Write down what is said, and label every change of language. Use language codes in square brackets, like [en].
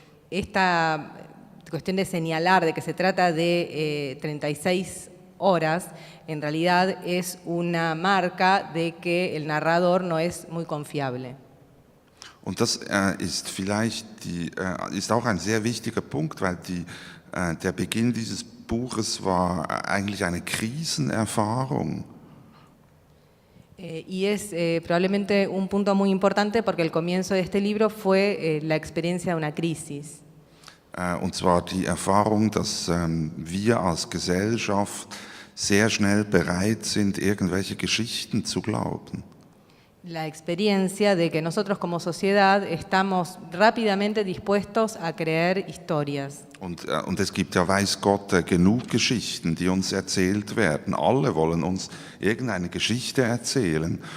[es] Esta cuestión de señalar de que se trata de 36 horas, en realidad es una marca de que el narrador no es muy confiable. [de] Und das ist vielleicht ist auch ein sehr wichtiger Punkt, weil der Beginn dieses Buches war eigentlich eine Krisenerfahrung. [es] Y es probablemente un punto muy importante porque el comienzo de este libro fue la experiencia de una crisis. [de] Und zwar die Erfahrung, dass wir als Gesellschaft sehr schnell bereit sind, irgendwelche Geschichten zu glauben. [es] La experiencia de que nosotros como sociedad estamos rápidamente dispuestos a creer historias. [de] Und es gibt ja, weiß Gott, genug Geschichten, die uns erzählt werden. Alle wollen uns irgendeine Geschichte erzählen.